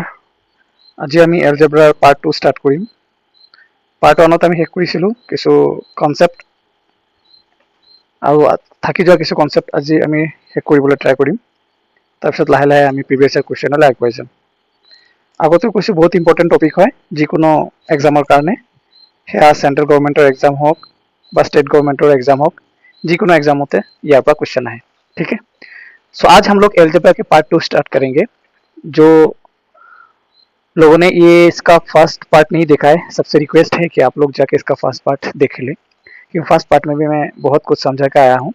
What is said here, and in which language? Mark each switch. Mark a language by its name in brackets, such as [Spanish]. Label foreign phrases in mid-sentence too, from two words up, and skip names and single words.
[Assamese] আজি আমি এলজেব্ৰাৰ পাৰ্ট 2 ষ্টাৰ্ট কৰিম। পাৰ্ট 1ত আমি শেষ কৰিছিলোঁ কিছু কনচেপ্ট আৰু থাকি যোৱা কিছু কনচেপ্ট আজি আমি শেষ কৰিবলৈ ট্ৰাই কৰিম। তাৰপিছত লাহে লাহে আমি [English] previous year questionলৈ [Assamese] আগবাঢ়ি যাম। আগতে কৈছোঁ বহুত [English] important topic [Assamese] হয় যিকোনো এক্সামৰ কাৰণে, সেয়া [English] central governmentৰ [Assamese] এক্সাম হওক বা [English] state government exam [Hindi] हो, जिको एग्जाम होते यहाँ पर क्वेश्चन है। ठीक है, सो आज हम लोग एल्जेब्रा के पार्ट 2 स्टार्ट करेंगे। जो लोगों ने ये इसका [English] first part [Hindi] नहीं देखा है, सबसे रिक्वेस्ट है कि आप लोग जाके इसका [English] first part [Hindi] देख लें, क्योंकि [English] first part [Hindi] में भी मैं बहुत कुछ समझा के आया हूँ।